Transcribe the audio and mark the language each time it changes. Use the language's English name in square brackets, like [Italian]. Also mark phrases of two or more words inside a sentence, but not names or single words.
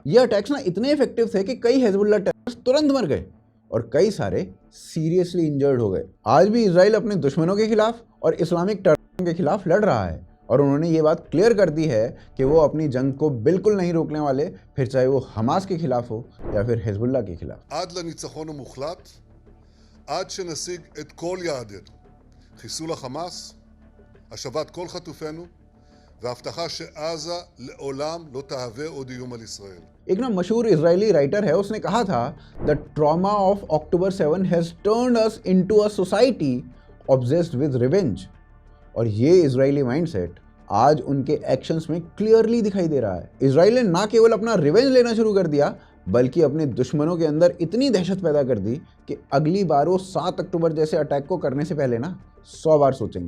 [Hindi] ये अटैक्स ना इतने इफेक्टिव थे कि कई हिजबुल्लाह टेररिस्ट तुरंत मर गए और कई सारे [English] seriously injured [Hindi] हो गए। आज भी इजराइल अपने दुश्मनों के खिलाफ और [English] Islamic terrorism [Hindi] के खिलाफ लड़ रहा है और उन्होंने ये बात क्लियर कर दी है कि वो अपनी जंग को बिल्कुल नहीं रोकने वाले, फिर चाहे वो हमास के खिलाफ हो या फिर हिजबुल्लाह के खिलाफ। [Hebrew] עד לניצחון המוחלט, עד שנשיג את כל יעדינו, חיסול החמאס, השבת כל חטופינו והבטחה שעזה לעולם לא תהווה עוד איום על ישראל। [Hindi] एक ना मशहूर इजरायली राइटर है, उसने कहा था [English] The trauma of October 7 has turned us into a society obsessed with revenge. [Hindi] और ये इजरायली माइंडसेट आज उनके एक्शंस में क्लियरली दिखाई दे रहा है। इजराइल ने ना केवल अपना रिवेंज लेना शुरू कर दिया बल्कि अपने दुश्मनों के अंदर इतनी दहशत पैदा कर दी कि अगली बार वो 7 अक्टूबर जैसे अटैक को करने से पहले ना 100 बार सोचेंगे।